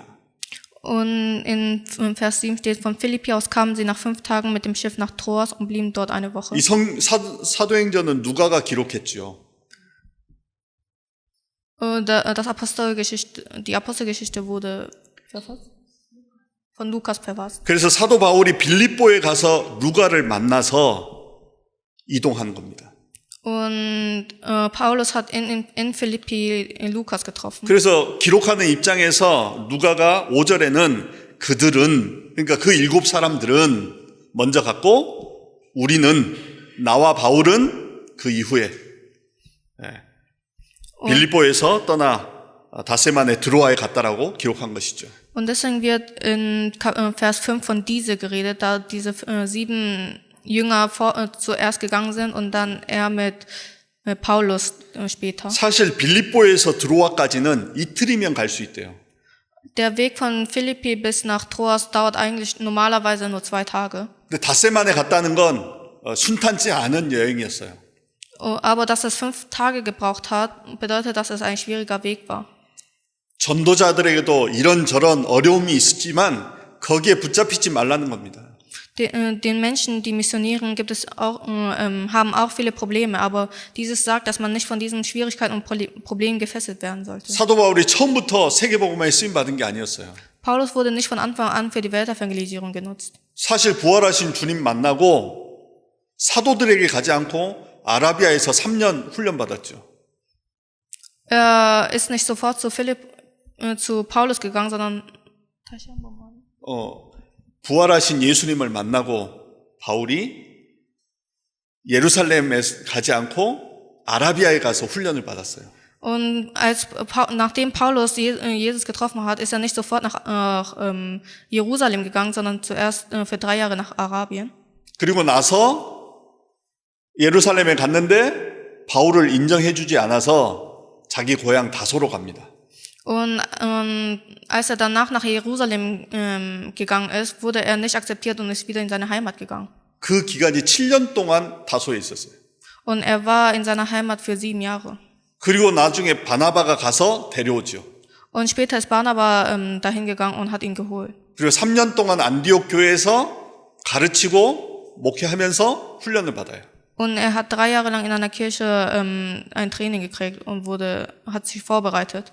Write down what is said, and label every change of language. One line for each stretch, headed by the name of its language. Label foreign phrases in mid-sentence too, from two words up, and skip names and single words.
German: Und in Vers 7 steht, von Philippi aus kamen sie nach 5 Tagen mit dem Schiff nach Troas und blieben dort eine Woche.
Korean: 이 사도행전은 누가가 기록했죠.
German: Die Apostelgeschichte wurde von Lukas verfasst.
Korean: 그래서 사도 바울이 빌립보에 가서 누가를 만나서 이동한 겁니다.
German: Und Paulus hat in Philippi Lukas getroffen.
Korean: 그래서 기록하는 입장에서 누가가 5절에는 그들은, 그러니까 그 7사람들은 먼저 갔고 우리는, 나와 바울은 그 이후에 빌립보에서 떠나 닷새 만에 드로아에 갔다라고 기록한 것이죠.
German: Und deswegen wird in Vers 5 von diese geredet, da diese 7 Jünger zuerst gegangen sind und dann er mit Paulus später.
Korean: 사실 빌립보에서 드로아까지는 이틀이면 갈 수 있대요.
German: Der Weg von Philippi bis nach Troas dauert eigentlich normalerweise nur 2 Tage.
Korean: 근데 닷새 만에 갔다는 건 순탄치 않은 여행이었어요.
German: Aber dass es 5 Tage gebraucht hat, bedeutet, dass es ein schwieriger Weg war.
Korean: 전도자들에게도 이런저런 어려움이 있었지만 거기에 붙잡히지 말라는 겁니다.
German: Den Menschen, die missionieren, haben auch viele Probleme, aber dieses sagt, dass man nicht von diesen Schwierigkeiten und Problemen gefesselt werden sollte.
Korean: 사도 바울이 처음부터 세계복음화에 쓰임 받은 게 아니었어요.
German: Paulus wurde nicht von Anfang an für die Weltevangelisierung genutzt.
Korean: 사실 부활하신 주님 만나고 사도들에게 가지 않고 아라비아에서 3년 훈련 받았죠.
German: Er ist nicht sofort zu Paulus gegangen, sondern
Korean: 부활하신 예수님을 만나고 바울이 예루살렘에 가지 않고 아라비아에 가서 훈련을 받았어요.
German: Und nachdem Paulus Jesus getroffen hat, ist er nicht sofort nach Jerusalem gegangen, sondern zuerst für 3 Jahre nach Arabien.
Korean: 그리고 나서 예루살렘에 갔는데 바울을 인정해주지 않아서 자기 고향 다소로 갑니다.
German: Und als er danach nach Jerusalem gegangen ist, wurde er nicht akzeptiert und ist wieder in seine Heimat gegangen.
Korean: 그 기간이 7년 동안 다소에 있었어요.
German: Und er war in seiner Heimat für 7 Jahre.
Korean: 그리고 나중에 바나바가 가서 데려오죠.
German: Und später ist Barnaba dahin gegangen und hat ihn geholt.
Korean: 그리고 3년 동안 안디옥 교회에서 가르치고 목회하면서 훈련을 받아요.
German: Und er hat 3 Jahre lang in einer Kirche ein Training gekriegt und hat sich vorbereitet.